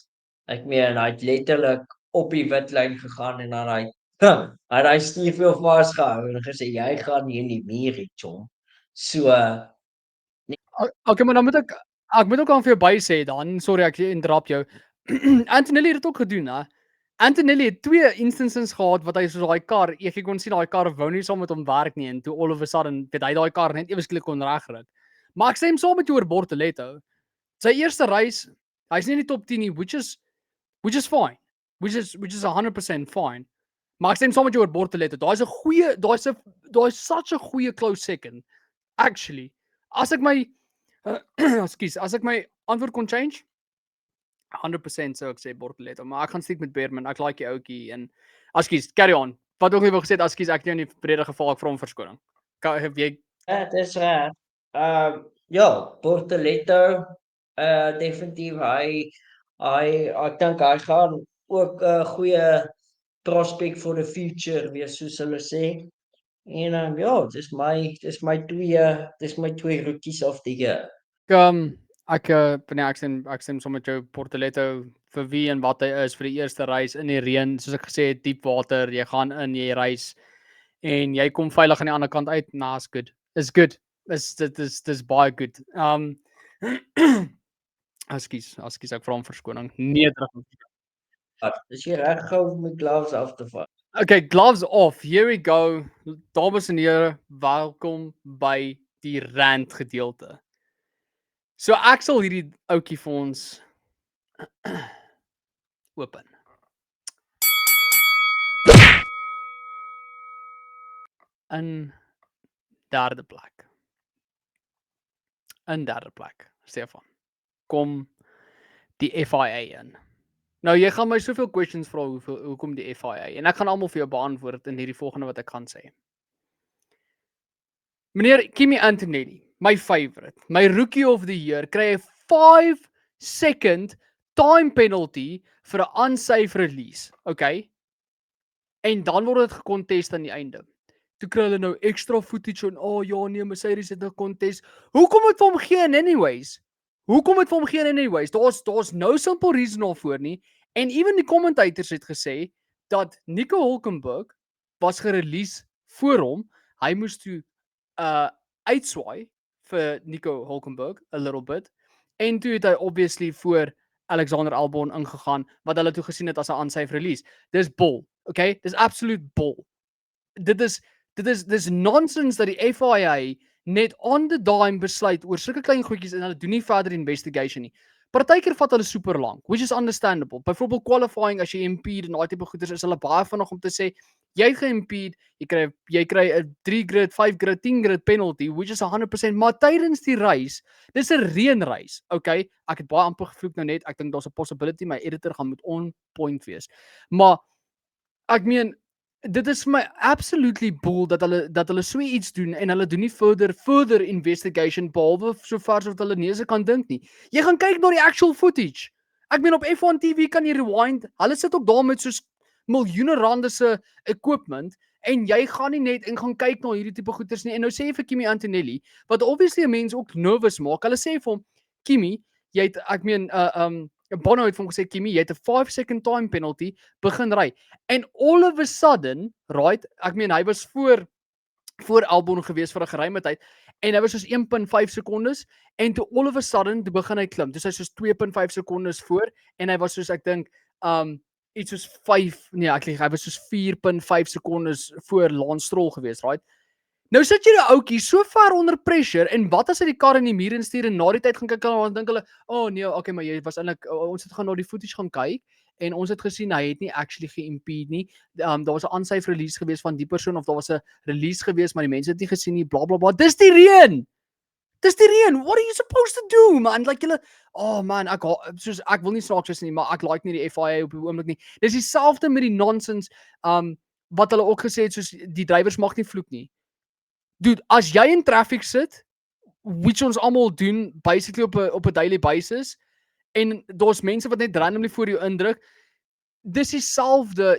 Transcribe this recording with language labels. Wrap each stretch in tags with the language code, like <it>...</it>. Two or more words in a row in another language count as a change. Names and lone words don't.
<af>Ek meen hy het letterlik op die witlyn gegaan en dan hy stuurwiel vasgehou en gesê jy gaan nie in die muur hê, chom. So Okay, maar dan moet ek moet ook aan vir jou by sê dan, sorry ek interrupt jou. Antonelli het dit ook gedoen, hè. Antonelli het 2 instances gehad wat hy soos daai kar, jy kon sien daai kar wou nie saam met hom werk nie en toe</af> <en>all of a sudden</en> <af>het hy daai kar net ewe skielik kon regryk. Maar ek stem saam met jou oor Bortoleto. Sy eerste reis, hy's nie in die top 10 nie,</af> <en>which is fine. Which is 100% fine.</en> <af>Maar ek stem saam met jou oor Bortoleto. Daai's</af> <en>such a</en> <af>goeie</af> <en>close second.</en> <af>Actually, as ek my as ek my antwoord kon change, 100% sou ek sê Bortoleto, maar ek gaan stiek met Beerman. Ek like die ouetjie en ekskuus,</af> <en>carry on.</en> <af>Wat ook nie wou gesê het, ekskuus, ek het jou in die brede geval, ek vra om verskoning. Heb jy dit is reg. Ja, Bortoleto definitief ek dink hy gaan ook 'n goeie</af> <en>prospect for the future</en> <af>wees soos hulle sê. En ja, dis my twee</af> <en>rookies of the year.</en> <af>ek stem saam met jou Bortoleto vir wie en wat hy is vir die eerste reis in die reën, soos ek gesê het, diep water, jy gaan in, jy reis en jy kom veilig aan die ander kant uit.</af> <en>Nah, is good. Is good.</en> <af>Dis baie good. Ekskuus, ek vra om verskoning. Nederig. Is jy reg gehou om my gloves af te vat?</af> <en>Okay, gloves off. Here we go.</en> <af>Dames en here, welkom by die rant gedeelte. So ek sal hierdie ouetjie vir ons open. In derde plek. Stefan. kom die FIA in. Nou jy gaan my soveel questions vra hoekom die FIA en ek gaan almal vir jou beantwoord in hierdie volgende wat ek gaan sê. Meneer Kimi Antonelli, my favourite, my</af> <en>rookie of the year,</en> <af>kry 'n</af> <en>5-second time penalty</en> <af>vir 'n</af> <en>unsafe release,</en> <af>okay? En dan word dit gekontest aan die einde. Toe kry hulle nou extra footage en ja nee, Mercedes het 'n contest. Hoekom moet vir hom geen anyways? Hoekom het vir hom geen anyways? Daar's</af> <en>no simple reason</en> <af>daarvoor nie. En even die commentators het gesê dat Nico Hülkenberg was gerelease voor hom. Hy moes toe uitswaai vir Nico Hülkenberg</af> <en>a little bit.</en> <af>En toe het hy obviously voor Alexander Albon ingegaan wat hulle toe gesien het as 'n</af> <en>unsafe release.</en> <af>Dis bull, okay? Dis absolute bull. Dit is nonsense dat die FIA net</af> <en>on the dime</en> <af>besluit oor sulke klein goedjies en hulle doen nie verder investigation nie. Partykeer vat hulle super lank,</af> <en>which is understandable.</en> <af>Byvoorbeeld qualifying as jy impede en daai tipe goeders is hulle baie vinnig om te sê jy het geimpede, jy kry 'n</af> <en>3 grid, 5 grid, 10 grid penalty, which is 100%,</en> <af>maar tydens die race, dis 'n reënreis, okay? Ek het baie amper gevloek nou net. Ek dink daar's 'n possibility my editor gaan moet</af> <en>on point</en> <af>wees. Maar ek meen dit is vir my</af> <en>absolutely bull</en> <af>dat hulle so iets doen en hulle doen nie</af> <en>further investigation</en> <af>behalwe so ver as wat hulle neuse kan dink nie. Jy gaan kyk na die</af> <en>actual footage.</en> <af>Ek meen op F1 TV kan jy rewind. Hulle sit ook daar met soos miljoene rande se equipment en jy gaan nie net en gaan kyk na hierdie tipe goeders nie. En nou sê jy vir Kimi Antonelli wat obviously 'n mens ook nervous maak. Hulle sê vir hom, Kimi, jy het Bono het vir hom gesê, Kimi, jy het 'n</af> <en>5-second time penalty,</en> <af>begin ry.</af> <en>En all of a sudden, right,</en> <af>ek meen hy was voor Albon gewees vir 'n geruime tyd en hy was soos 1.5 sekondes en toe</af> <en>all of a sudden</en> <af>toe begin hy klim. Dis hy soos 2.5 sekondes voor en hy was soos ek dink iets soos 5, nee, hy was soos 4.5 sekondes voor Lance Stroll gewees, right? Nou sit jy die ouetjie so ver onder pressure en wat as hy die kar in die muur instuur en na die tyd gaan kyk en dink hulle, nee, okay, maar jy was eintlik ons het gaan na die footage gaan kyk en ons het gesien hy het nie actually ge-impede nie. Daar was 'n</af> <en>unsafe release</en> <af>gewees van die persoon of daar was 'n release gewees maar die mense het nie gesien nie, bla bla bla. Dis die reën.</af> <en>What are you supposed to do, man?</en> <af>Like julle man, ek wil nie snaaks wees nie, maar ek like nie die FIA op die oomblik nie. Dis dieselfde met die nonsense wat hulle ook gesê het soos die drywers mag nie vloek nie. Dude, as jy in traffic sit, which ons almal doen basically op 'n</af> <en>daily basis</en> <af>en daar's mense wat net randomly voor jou indruk, dis dieselfde.</af>